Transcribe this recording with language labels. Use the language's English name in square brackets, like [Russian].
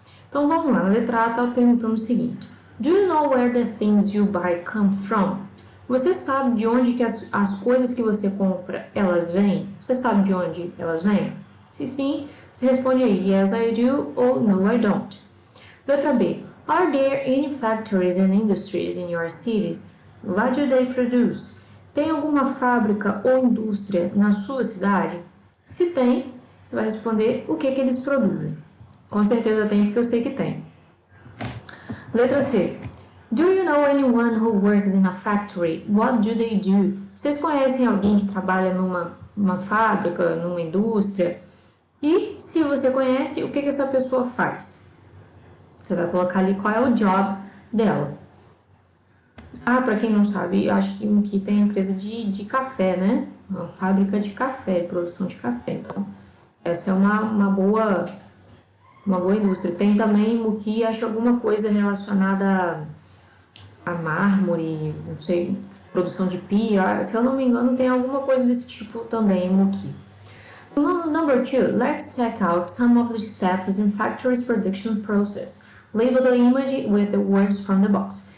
[Portuguese] Então vamos lá, a letra A está perguntando o seguinte: [English] Do you know where the things you buy come from? [Portuguese] Você sabe de onde que as coisas que você compra, elas vêm? Você sabe de onde elas vêm? Se sim, você responde aí, [English] yes I do ou no I don't. [Portuguese] Letra B. [English] Are there any factories and industries in your cities? What do they produce? [Portuguese] Tem alguma fábrica ou indústria na sua cidade? Se tem, você vai responder o que eles produzem. Com certeza tem, porque eu sei que tem. Letra C. [English] Do you know anyone who works in a factory? What do they do? [Portuguese] Vocês conhecem alguém que trabalha numa fábrica, numa indústria? E se você conhece, o que essa pessoa faz? Você vai colocar ali qual é o job dela. Para quem não sabe, eu acho que aqui tem empresa de café, né? Uma fábrica de café, de produção de café. Então, essa é uma boa indústria. Tem também Muki, acho alguma coisa relacionada a mármore, não sei, produção de pia. Se eu não me engano, tem alguma coisa desse tipo também em Muki. [English] Number 2, let's check out some of the steps in factory's production process. Label the image with the words from the box.